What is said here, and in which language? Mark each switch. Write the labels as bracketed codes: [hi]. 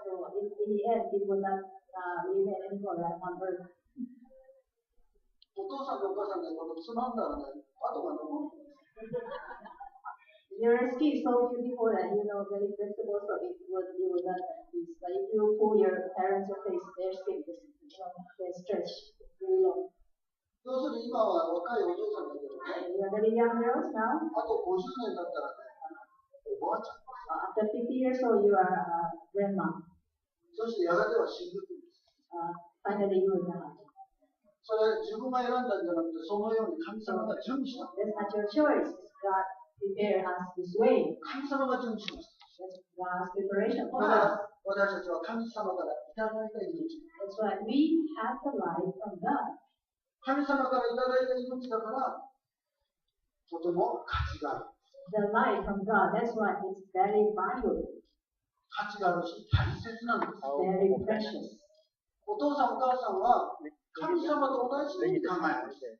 [en] So in the end, it will not remain anymore like on earth. [ja] お父さんとお母さんがこのつまんだらね、跡が残る。 [en] Your skin is so beautiful that you know very flexible, so you will not this. But if you pull your parents' face, their skin is they stretch really long. [ja] 要するに今は若いお嬢さんだけどね、 [en] You are very young girls now. [ja] あと50年だったらね、おばあちゃん。 [en] After 50 years old, you are a grandma. [ja] そしてやがては死んでくるんです。 [en] Finally, you will die. [ja] それ自分が選んだんじゃなくて、そのように神様が準備した。 [en] That's not your choice. God prepared us this way. [ja] 神様が準備しました。 [en] That's God's preparation [ja] だ [en] for [ja] か [en] us. [ja] ら私たちは神様からいただいた命。 [en] That's why we have the life from God. [ja] 神様からいただいた命だから、とても価値がある。 [en] The life from God. That's why it's very valuable, [ja] 価値があるし、大切なんです。 [en] very precious. [ja] お父さんお母さんは神様と同じように考えます。